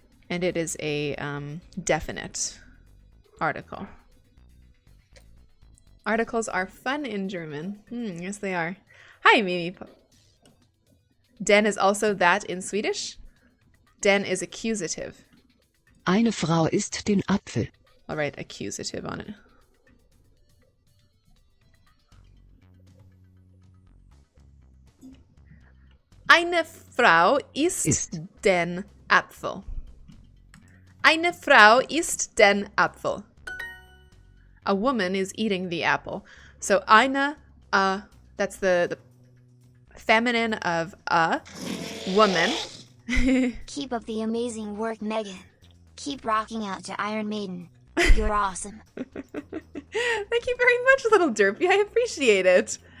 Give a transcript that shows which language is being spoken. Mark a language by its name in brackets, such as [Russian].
[English] And it is a definite article. Articles are fun in German. Yes, they are. Hi, Mimi. Den is also that in Swedish. Den is accusative. [German] Eine Frau isst den Apfel. [English] I'll write accusative on it. [German] Eine Frau isst den Apfel. Eine Frau isst den Apfel. [English] A woman is eating the apple. So eine, that's the feminine of a woman. Keep up the amazing work, Megan. Keep rocking out to Iron Maiden. You're awesome. Thank you very much, little Derpy. I appreciate it.